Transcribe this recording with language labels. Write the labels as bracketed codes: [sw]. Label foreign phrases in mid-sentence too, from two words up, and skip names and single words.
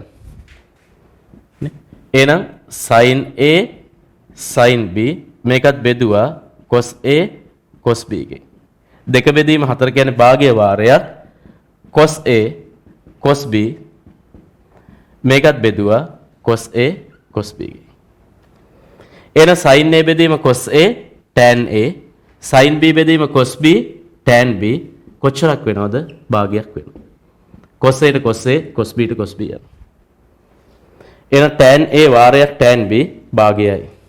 [si] නේ? එහෙනම් sin a sin b මේකත් බෙදුවා cos a cos b ගෙන්. 2 බෙදීම 4 කියන්නේ භාග්‍ය වාරයක් cos a cos b මේකත් බෙදුවා cos a cos b ගෙන්. එහෙනම් sin a බෙදීම cos a tan a sin b බෙදීම cos b tan b කොච්චරක් වෙනවද? භාගයක් වෙනවා. cos a ට cos a cos b ට cos b යනවා. එහෙනම් tan a වාරයක් tan b භාගයයි.